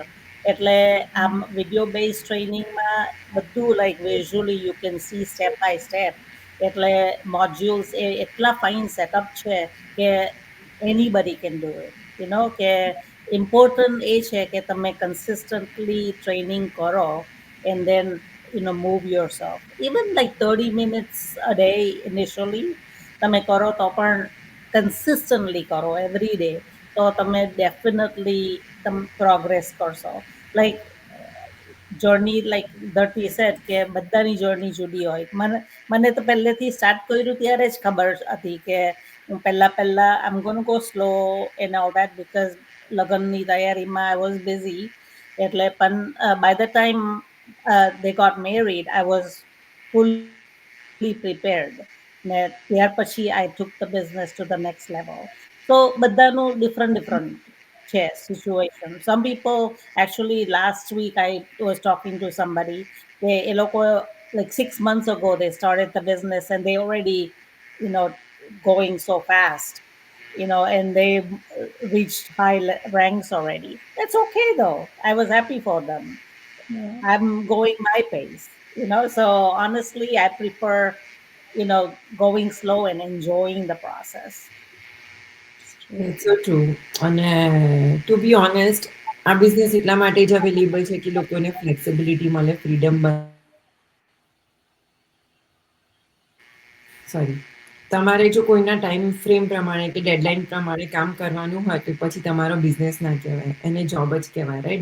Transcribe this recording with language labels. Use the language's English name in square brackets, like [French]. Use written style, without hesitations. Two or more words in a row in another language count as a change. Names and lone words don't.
[Gujarati] એટલે આમ [English] video base ટ્રેનિંગમાં બધું like visually you can see step by step. એટલે મોડ્યુલ્સ એટલા fine setup છે કે anybody can do it. [Gujarati] કે ઇમ્પોર્ટન્ટ એ છે કે તમે [English] consistently training [Gujarati] કરો [English] and then move yourself. Even like 30 minutes a day initially, [Gujarati] તમે કરો તો પણ કન્સિસ્ટન્ટલી કરો [English] every day, [Gujarati] તો તમે ડેફિનેટલી પ્રોગ્રેસ કરશો. [English] like journey, [Gujarati] લાઈક ધરતી સેટ કે બધાની જર્ની જુદી હોય. મને તો પહેલેથી સ્ટાર્ટ કર્યું ત્યારે જ ખબર હતી કે હું પહેલા આમ [English] gonna go slow and all that, because [Gujarati] લગ્નની તૈયારીમાં [English] I was busy. [Gujarati] એટલે પણ [English] by the time they got married, I was fully prepared. [Gujarati] ને ત્યાર પછી [English] I took the business to the next level. [Gujarati] So બધાનું different છે situation. [English] Some people, actually last week I was talking to somebody, [Gujarati] એ લોકો [English] like 6 months ago they started the business and they already, going so fast, and they reached high ranks already. That's okay though. I was happy for them. Yeah. I'm going my pace, So honestly, I prefer, going slow and enjoying the process. It's so true. [Gujarati] અને [English] to be honest, [Gujarati] આ બિઝનેસ એટલા માટે જ અવેલેબલ છે કે લોકોને ફ્લેક્સિબિલિટી મળે, ફ્રીડમ તમારે જો કોઈના [English] time frame [Gujarati] પ્રમાણે કે ડેડલાઇન પ્રમાણે કામ કરવાનું હોય તો પછી તમારો બિઝનેસ ના કહેવાય, એને જોબ જ કહેવાય, રાઈટ?